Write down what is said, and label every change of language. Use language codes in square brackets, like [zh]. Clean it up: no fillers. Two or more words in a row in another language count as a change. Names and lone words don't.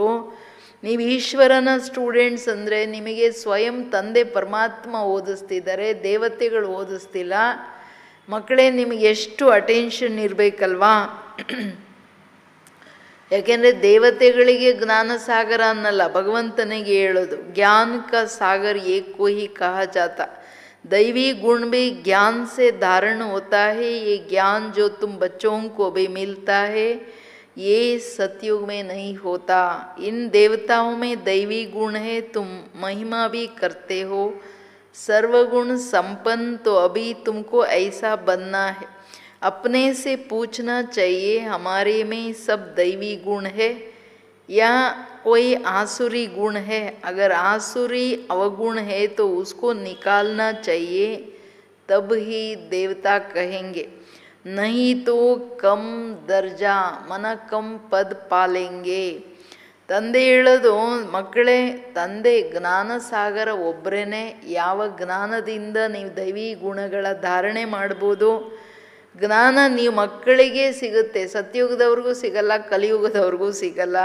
[kn] ನೀವು ಈಶ್ವರನ ಸ್ಟೂಡೆಂಟ್ಸ್ ಅಂದರೆ ನಿಮಗೆ ಸ್ವಯಂ ತಂದೆ ಪರಮಾತ್ಮ ಓದಿಸ್ತಿದ್ದಾರೆ, ದೇವತೆಗಳು ಓದಿಸ್ತಿಲ್ಲ. ಮಕ್ಕಳೇ ನಿಮಗೆ ಎಷ್ಟು ಅಟೆನ್ಷನ್ ಇರಬೇಕಲ್ವಾ. ಯಾಕೆಂದರೆ ದೇವತೆಗಳಿಗೆ ಜ್ಞಾನ ಸಾಗರ ಅನ್ನಲ್ಲ, ಭಗವಂತನಿಗೆ ಹೇಳೋದು. [hi] ज्ञान का सागर एको ही कहा जाता. दैवी गुण भी ज्ञान से धारण होता है. ये ज्ञान जो तुम बच्चों को भी मिलता है ये सतयुग में नहीं होता. इन देवताओं में दैवी गुण है, तुम महिमा भी करते हो. सर्वगुण संपन्न तो अभी तुमको ऐसा बनना है. अपने से पूछना चाहिए हमारे में सब दैवी गुण है या कोई आसुरी गुण है. अगर आसुरी अवगुण है तो उसको निकालना चाहिए, तब ही देवता कहेंगे. नहीं तो कम दर्जा मन कम पद पालेंगे. [kn] ತಂದೆ ಹೇಳೋದು, ಮಕ್ಕಳೇ ತಂದೆ ಜ್ಞಾನ ಸಾಗರ ಒಬ್ಬರೇ. ಯಾವ ಜ್ಞಾನದಿಂದ ನೀವು ದೈವಿ ಗುಣಗಳ ಧಾರಣೆ ಮಾಡ್ಬೋದು. ಜ್ಞಾನ ನೀವು ಮಕ್ಕಳಿಗೆ ಸಿಗುತ್ತೆ, ಸತ್ಯುಗದವ್ರಿಗೂ ಸಿಗಲ್ಲ, ಕಲಿಯುಗದವ್ರಿಗೂ ಸಿಗಲ್ಲ.